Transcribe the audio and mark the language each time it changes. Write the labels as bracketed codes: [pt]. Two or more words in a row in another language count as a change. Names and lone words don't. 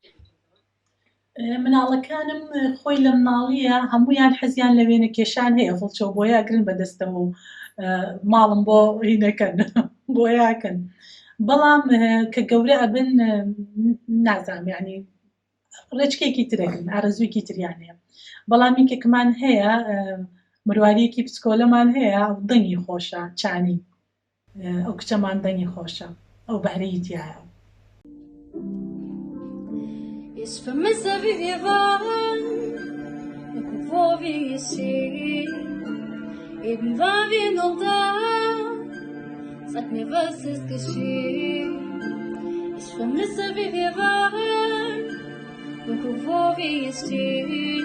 [ckb] مناڵەکانم خۆی لە مناڵیە هەمویان حەزیان لە وێنەکێشان هەیە فڵچۆ بۆیاگرن بەدەستەوە و ماڵم بۆ هینەکەن بۆیاکەن بەڵام کە گەورە ئەبن نازانم یعنی ڕێچکێکی ترێن ئارەزوویکی تریان هەیە بەڵام یەکێکمان هەیە مروارەیەکی پسکۆلەمان هەیە دەنگی خۆشە چانی ئەو کچەمان دەنگی خۆشە ئەو بەهرەی تایە [de] Ich vermisse, wie wir waren und wo wir hier stehen. Eben waren wir noch da. Sag mir, was ist geschehen? Ich vermisse, wie wir waren und wo wir hier stehen.